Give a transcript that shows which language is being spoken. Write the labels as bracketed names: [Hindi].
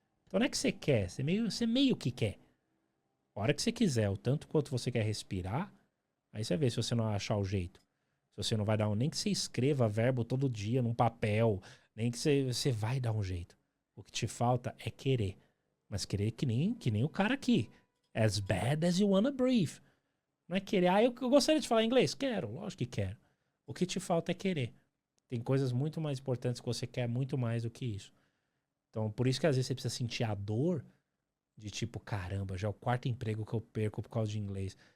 [Portuguese] Então não é que você quer, você meio que quer. A hora que você quiser, o tanto quanto você quer respirar, aí você vê se você não achar o jeito. Se você não vai dar nem que você escreva verbo todo dia num papel, nem que você vai dar um jeito. O que te falta é querer. Mas querer que nem o cara aqui. [English] As bad as you wanna breathe. [Portuguese] Não é querer, eu gostaria de falar inglês? Quero, lógico que quero. O que te falta é querer. Tem coisas muito mais importantes que você quer muito mais do que isso. Então, por isso que às vezes você precisa sentir a dor de tipo, caramba, já é o quarto emprego que eu perco por causa de inglês.